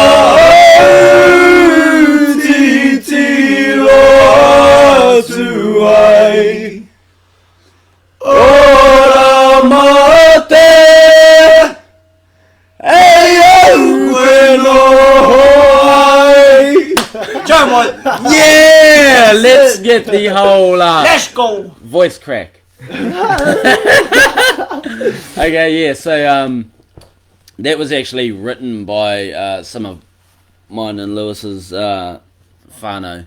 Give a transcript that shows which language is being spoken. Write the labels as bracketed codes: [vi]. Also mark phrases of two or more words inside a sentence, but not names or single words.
[mi] au, titiro atu ai, ora mate, hei au koe noho ai. [en] John, Yeah! Let's get the whole let's go. voice crack. Okay, yeah, so that was actually written by some of mine and Lewis's whānau.